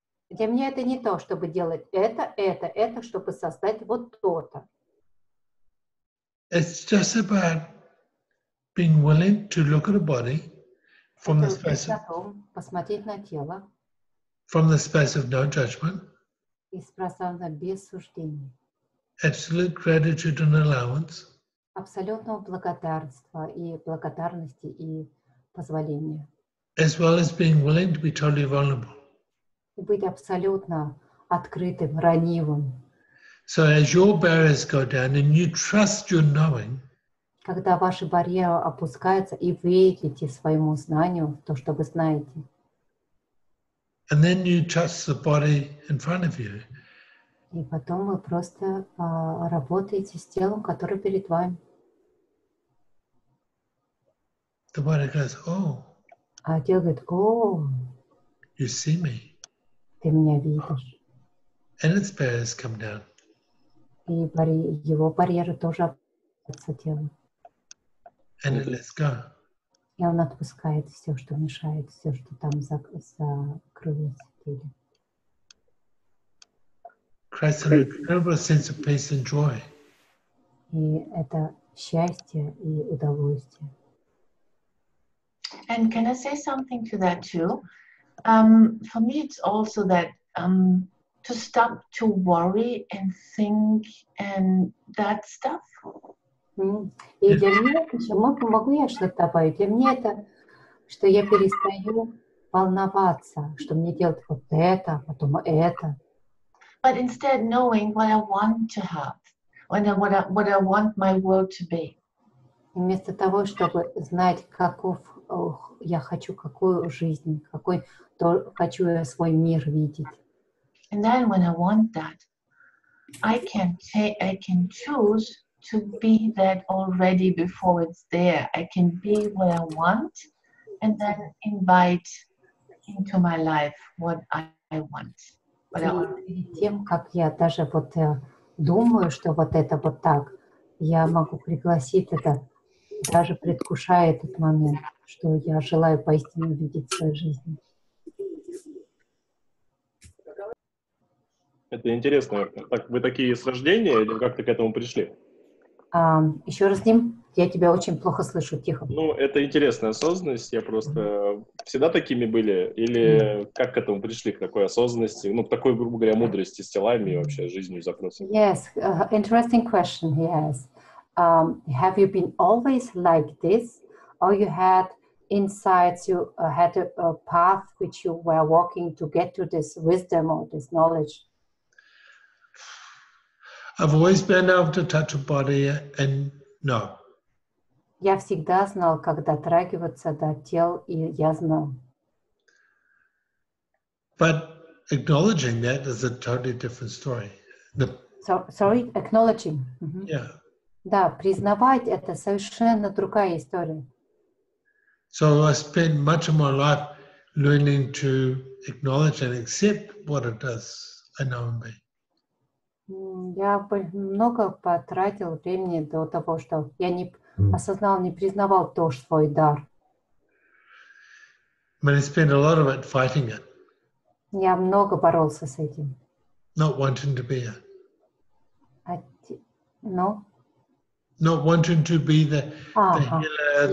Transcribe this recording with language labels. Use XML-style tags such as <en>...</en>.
<ru>Для меня это не то, чтобы делать это, чтобы создать вот то-то.</ru> <en>It's just about being willing to look at a body from the space of,</en> <ru>посмотреть на тело</ru> <en>from the space of no judgment,</en> <ru>из пространства без суждений,</ru> <en>absolute gratitude and allowance,</en> <ru>абсолютного благодарности и позволения,</ru> <en>as well as being willing to be totally vulnerable.</en> <ru>И быть абсолютно открытым, ранивым.</ru> <en>So as your barriers go down and you trust your knowing,</en> <ru>когда ваши барьеры опускаются, и вы верите своему знанию в то, что вы знаете.</ru> <en>And then you trust the body in front of you.</en> <ru>И потом вы просто работаете с телом, которое перед вами.</ru> <en>The body goes, oh.</en> <ru>А тело говорит, о,</ru> <en>you see me.</en> <ru>Ты меня видишь.</ru> <en>And its barriers come down.</en> <ru>И его барьеры тоже опускаются телом.</ru> <en>And it lets go.</en> <ru>И он отпускает все, что мешает, все, что там закрылось в теле.</ru> <en>Creates an incredible sense of peace and joy.</en> <ru>И это счастье и удовольствие.</ru> <en>And can I say something to that too? For me, it's also that to stop to worry and think and that stuff.</en> <ru>И для меня еще могу я что-то добавить. Для меня это, что я перестаю волноваться, что мне делать вот это, потом это.</ru> <en>But instead knowing what I want to have, what I want my world to be.</en> <ru>Вместо того, чтобы знать, я хочу, какую жизнь, хочу я свой мир видеть.</ru> <en>And then when I want that, I can choose to be that already before it's there. I can be what I want and then invite into my life what I want.</en> <ru>Перед тем, как я даже думаю, что вот это вот так, я могу пригласить это, даже предвкушая этот момент, что я желаю поистине видеть в своей жизни. Это интересно. Вы такие с рождения или как-то к этому пришли? Еще раз, Дим, я тебя очень плохо слышу, тихо. Ну, это интересная осознанность. Я просто всегда такими были? Или как к этому пришли, к такой осознанности, к такой, грубо говоря, мудрости с телами и вообще жизнью запросом?</ru> <en>Yes, interesting question he has. Have you been always like this, or you had insights, you had a path which you were walking to get to this wisdom or this knowledge? I've always been able to touch a body and know.</en> <ru>Я всегда знал, как дотрагиваться до тел, и я знал.</ru> <en>But acknowledging that is a totally different story. Sorry, acknowledging. Yeah.</en> <ru>Да, признавать это совершенно другая история.</ru> <en>So I spent much of my life learning to acknowledge and accept what it is I know and be.</en> <ru>Я много потратил времени до того, что я не осознал, не признавал тоже свой дар.</ru> <en>But I spent a lot of it fighting it,</en> <ru>Я много боролся с этим.</ru> <en>not wanting to be it,</en> <ru>Но</ru> <en>not wanting to be the healer,</en>